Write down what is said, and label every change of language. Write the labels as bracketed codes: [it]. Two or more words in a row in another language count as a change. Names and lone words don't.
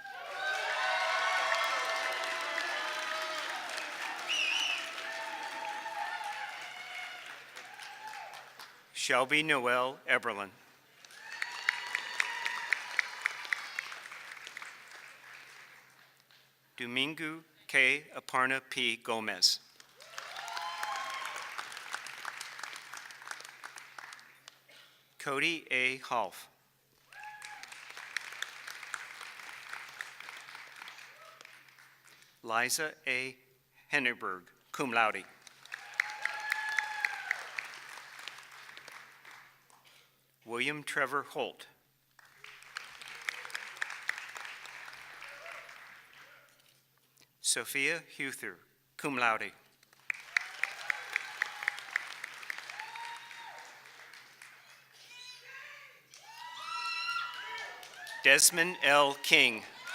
[en] Shelby Noel Eberlin. Domingo K. Aparna P. Gomez. Cody A. Half. Liza A. Henneberg, [la] cum laude. [en] William Trevor Holt. Sophia Huther, [la] cum laude. [en] Desmond L. King.